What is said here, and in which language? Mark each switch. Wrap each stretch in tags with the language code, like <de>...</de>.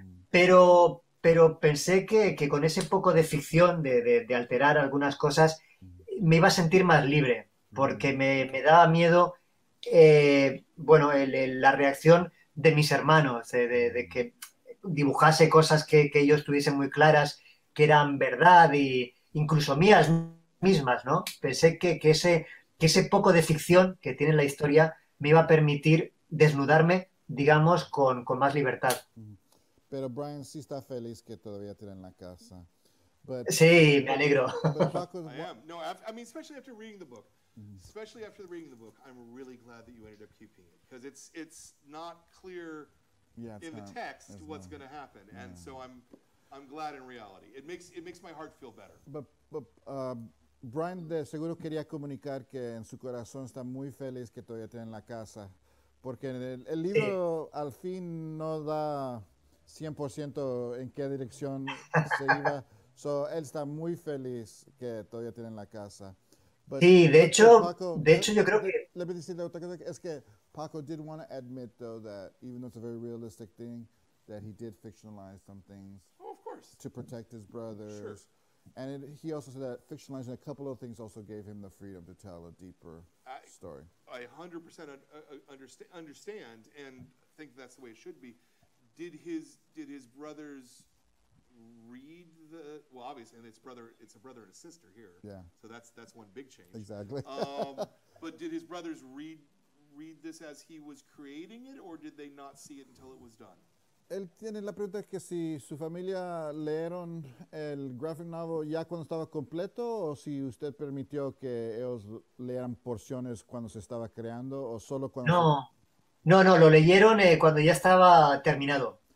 <es>Pero pensé que con ese poco de ficción, de alterar algunas cosas, me iba a sentir más libre, porque me daba miedo, la reacción de mis hermanos, de que dibujase cosas que ellos tuviesen muy claras, que eran verdad, y incluso mías mismas, ¿no? Pensé que ese poco de ficción que tiene la historia me iba a permitir desnudarme, digamos, con más libertad. Pero Brian sí está feliz que todavía tienen la casa.</es> <en>But,</en> <es>sí, me alegro.</es> <en>I am. No, I mean, especially after reading the book. Especially after reading the book, I'm really glad that you ended up keeping it, because it's not clear in the text what's going to happen, and so I'm glad in reality. It makes my heart feel better. But</en> <es>Brian de seguro quería comunicar que en su corazón está muy feliz que todavía tiene la casa, porque el libro al fin no da 100% en qué dirección se iba.</es> <en>So,</en> <es>él está muy feliz que todavía tienen la casa. Sí, Paco, de hecho yo creo que</es> <en>let me</en> <es>decirle otra cosa, es que</es> <en>Paco did want to admit, though, that even though it's a very realistic thing, that he did fictionalize some things Oh, of course. to protect his brothers. Sure. And he also said that fictionalizing a couple of things also gave him the freedom to tell a deeper story. I 100% understand and think that's the way it should be. Did his brothers read the? Well, obviously, and it's a brother and a sister here. Yeah. So that's one big change. Exactly. But did his brothers read this as he was creating it, or did they not see it until it was done?</en> <es>Él tiene la pregunta que si su familia leyeron el graphic novel ya cuando estaba completo o si usted permitió que ellos leyeran porciones cuando se estaba creando o solo cuando no, lo leyeron cuando ya estaba terminado.</es>